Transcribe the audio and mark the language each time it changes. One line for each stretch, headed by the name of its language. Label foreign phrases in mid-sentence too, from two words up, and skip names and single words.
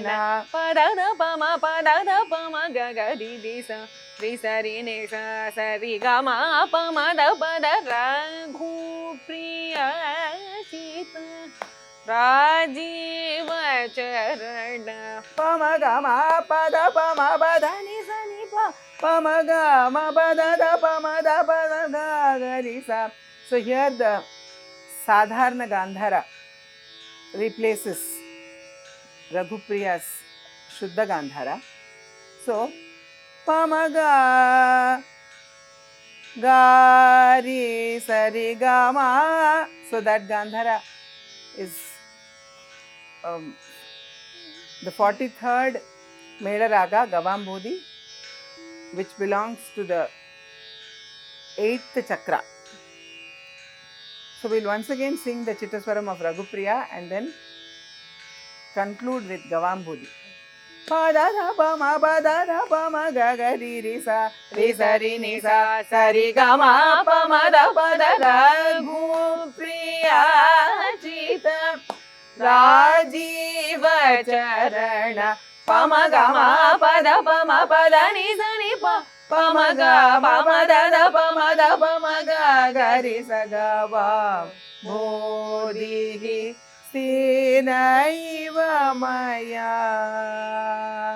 Sanskrit: पद पम ग ग रि सा रि नि सा स रि ग म प म द प द रघु प्रियाचित राजीव चरण पम ग म प द प म प ध नि स नि प प म ग म प द द प म द प द ग ग रि सा.
English: So here the Sadharana Gandhara replaces Raghupriya's Shuddha Gandhara.
Sanskrit: So प म ग ग रि सा रि ग म.
English: So that Gandhara is the 43rd Mela Raga Gavambodhi, which belongs to the 8th chakra. So we'll once again sing the Chittaswaram of Raghupriya and then conclude with Gavambodhi.
Sanskrit: प द द प म ग ग रि रि सा रि नि सा सा रि ग म प म द प द रघु प्रियाचित राजीव चरण प म ग म प द नि सा नि प प म ग प म द द प म ग ग रि सा गव बोधि सिनैव माया